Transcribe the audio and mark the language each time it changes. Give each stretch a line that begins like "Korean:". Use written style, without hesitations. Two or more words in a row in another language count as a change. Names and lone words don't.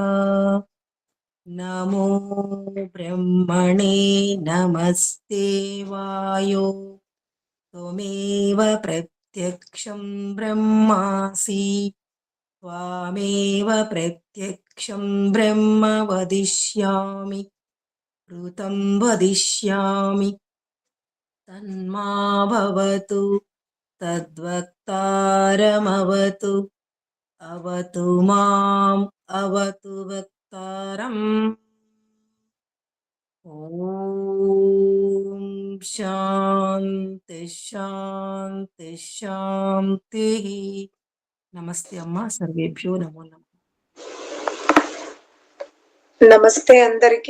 Sanskrit: नमो ब्रह्मणे नमस्ते वायो त्वमेव प्रत्यक्षं ब्रह्मासि त्वामेव प्रत्यक्षं ब्रह्म वदिष्यामि ऋतं वदिष्यामि तन्माभवतु तद्वक्तारमवतु अवतु माम् अवतु वक्तारम् ఓం శాంతి శాంతి శాంతి.
Telugu: నమస్తే అమ్మా,
Sanskrit: సర్వేభ్యో నమో నమః.
Telugu: నమస్తే అందరికి.